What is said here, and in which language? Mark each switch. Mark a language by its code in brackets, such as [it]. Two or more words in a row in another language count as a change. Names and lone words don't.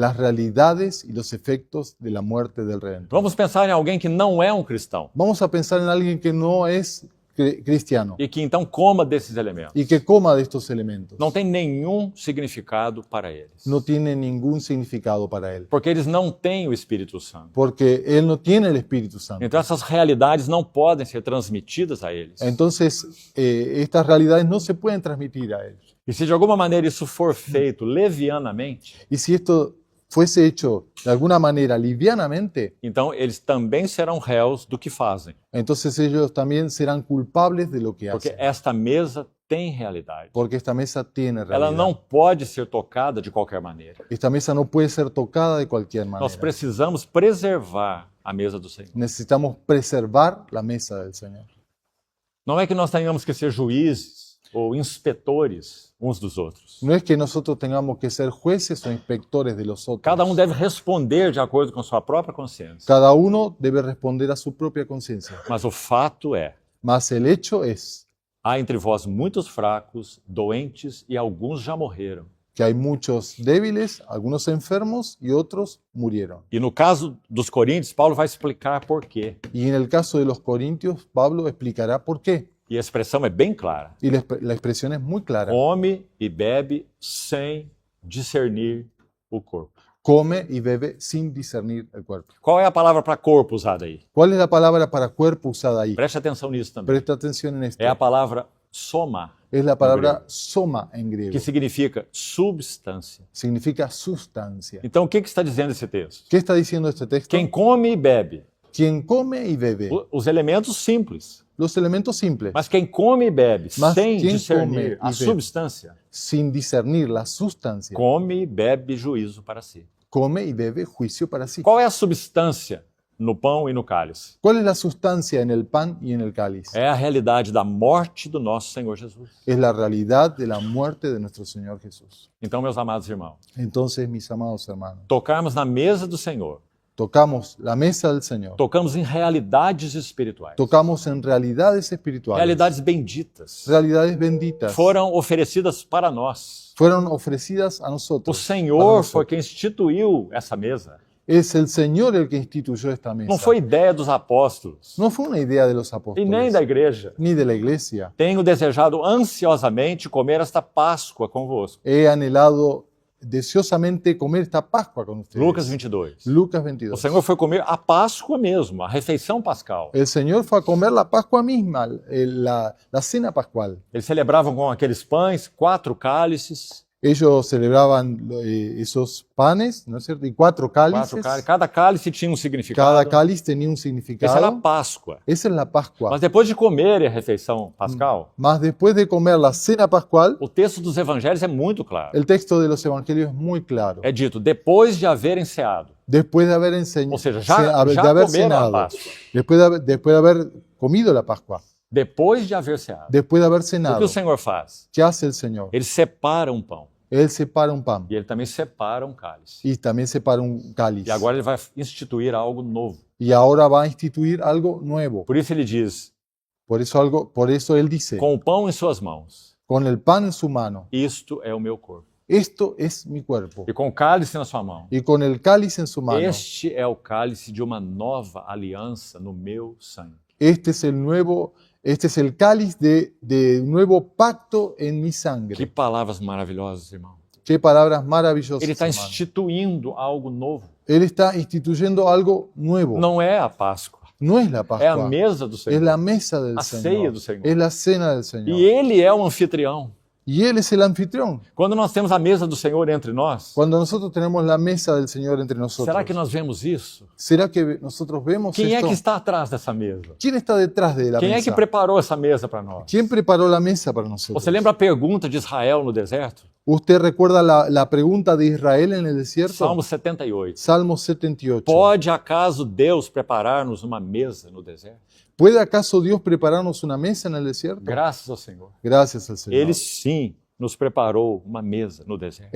[es] las realidades y los efectos de la muerte del Redentor. [pt] Vamos pensar em alguém que não é um cristão [es] Vamos a pensar en alguien que no es cristiano [pt] e que então coma desses elementos. [es] y que coma de estos elementos. [pt] Não tem nenhum significado para eles, [es] No tiene ningún significado para él, [pt] porque eles não têm o Espírito Santo. [es] porque él no tiene el Espíritu Santo. [pt] Então essas realidades não podem ser transmitidas a eles. [es] Entonces, estas realidades no se pueden transmitir a él. [pt] E se de alguma maneira isso for feito levianamente, [es] Y si esto fuese hecho de alguna manera livianamente, [pt] então eles também serão réus do que fazem, [es] entonces ellos también serán culpables de lo que [pt] porque [es] hacen. [pt] esta mesa tem realidade. [es] porque esta mesa tiene [pt] Ela [es] realidad. [pt] não pode ser tocada de qualquer maneira. [es] Esta mesa no puede ser tocada de cualquier [pt] Nós [es] manera. [pt] precisamos preservar a mesa do Senhor. [es] Necesitamos preservar la mesa del Señor. [pt] Não é que nós tenhamos que ser juízes ou inspetores uns dos outros. [es] No es que nosotros tengamos que ser jueces o inspectores de los otros. [pt] Cada um deve responder de acordo com sua própria consciência. [es] Cada uno debe responder a su propia conciencia. [pt] Mas o fato é, [es] Mas el hecho es [pt] há entre vós muitos fracos, doentes e alguns já morreram. [es] que hay muchos débiles, algunos enfermos y otros murieron. [pt] E no caso dos coríntios, Paulo vai explicar por quê. [es] Y en el caso de los corintios, Pablo explicará por qué. [pt] E a expressão é bem clara. [es] Y la expresión es muy clara. [pt] Come e bebe sem discernir o corpo. [es] Come y bebe sin discernir el cuerpo. [pt] Qual é a palavra para corpo usada aí? [es] ¿Cuál es la palabra para cuerpo usada ahí? [pt] Preste atenção nisso também. [es] Presta atención en esto. [pt] É a palavra soma, [es] Es la palabra soma en griego. [pt] que significa substância. [es] Significa sustancia. [pt] Então, o que está dizendo esse texto? [es] ¿Qué está diciendo este texto? [pt] Quem come e bebe, [es] Quien come y bebe. [pt] os elementos simples. [es] Los elementos simples. [pt] Mas quem come e bebe Mas sem quem discernir come a e bebe? substância, [es] Sin discernir la sustancia. [pt] come e bebe juízo para si. [es] Come y bebe juicio para sí. [pt] Qual é a substância no pão e no cálice? [es] ¿Cuál es la sustancia en el pan y en el cáliz? [pt] É a realidade da morte do nosso Senhor Jesus. [es] Es la realidad de la muerte de nuestro Señor Jesús. [pt] Então, meus amados irmãos, [es] Entonces, mis amados hermanos, [pt] tocarmos na mesa do Senhor, [es] tocamos la mesa del Señor. [pt] tocamos em realidades espirituais, [es] Tocamos en realidades espirituales. [pt] realidades benditas, [es] Realidades benditas. [pt] foram oferecidas para nós. [es] Fueron ofrecidas a [pt] O [es] nosotros. [pt] para Senhor [es] nosotros. [pt] foi quem instituiu essa mesa. [es] Es el Señor el que instituyó esta mesa. [pt] Não foi ideia dos apóstolos [es] No fue una idea de los [pt] e [es] apóstoles, [pt] nem da igreja. [es] ni de la iglesia. [pt] Tenho desejado ansiosamente comer esta Páscoa convosco. [es] He anhelado deseosamente comer esta Pascua con ustedes. [pt] Lucas 22. [es] Lucas [pt] O [es] 22. [pt] Senhor foi comer a Páscoa mesmo, a refeição pascal. [es] El Señor fue a comer la Pascua misma, la cena pascual. [pt] Eles celebravam com aqueles pães, 4 cálices, [es] Ellos celebraban esos panes, ¿no es cierto? Y 4 cálices. [pt] Cada cálice tinha um significado. [es] Cada cáliz tenía un [pt] Essa era a [es] significado. [pt] Páscoa. [es] Esa es la Pascua. [pt] Mas depois de comer a refeição pascal, [es] Mas después de comer la cena pascual, [pt] o texto dos evangelhos é muito claro. [es] el texto de los evangelios es muy claro. [pt] É dito, depois de haverem ceado. [es] Después de haber enseñado, [pt] Ou seja, já comeram a Páscoa. [es] después de haber comido la Pascua, [pt] Depois de haver ceado. [es] después de haber [pt] O que [es] cenado, [pt] o Senhor faz? [es] ¿qué hace el Señor? [pt] Ele separa um pão [es] Él separa un pan [pt] e ele também separa um cálice. [es] y también separa un cáliz. [pt] E agora ele vai instituir algo novo. [es] Y ahora va a instituir algo nuevo. [pt] Por isso ele diz, [es] Por eso él dice, [pt] com o pão em suas mãos, [es] con el pan en su mano, [pt] isto é o meu corpo. [es] esto es mi cuerpo. [pt] E com o cálice na sua mão, [es] Y con el cáliz en su mano, [pt] este é o cálice de uma nova aliança no meu sangue. [es] este es el cáliz de un nuevo pacto en mi [pt] Que [es] sangre. [pt] palavras maravilhosas, irmão. [es] Qué palabras maravillosas, [pt] Ele está [es] hermano. [pt] instituindo algo novo. [es] Él está instituyendo algo nuevo. [pt] Não é a Páscoa, [es] No es la [pt] é a [es] Pascua, [pt] mesa do [es] es [pt] Senhor. [es] la mesa del [pt] A ceia [es] Señor. [pt] do Senhor. [es] Es la cena del Señor. [pt] E ele é o anfitrião. [es] Y Él es el anfitrión. [pt] Quando nós temos a mesa do Senhor entre nós, [es] Cuando nosotros tenemos la mesa del Señor entre nosotros, [pt] será que nós vemos isso? [es] ¿será que nosotros vemos [pt] Quem é [es] esto? [pt] que está atrás dessa mesa? [es] ¿Quién está detrás de la [pt] Quem é [es] mesa? [pt] que preparou essa mesa para nós? [es] ¿Quién preparó la mesa para nosotros? [pt] Você lembra a pergunta de Israel no deserto? [es] ¿Usted recuerda la pregunta de Israel en el desierto? [pt] Salmo 78. [es] Salmo 78. [pt] Pode acaso Deus preparar-nos uma mesa no deserto? [es] ¿Puede acaso Dios prepararnos una mesa en el desierto? [pt] Graças ao Senhor. [es] Gracias al Señor. [pt] Ele sim nos preparou uma mesa no deserto.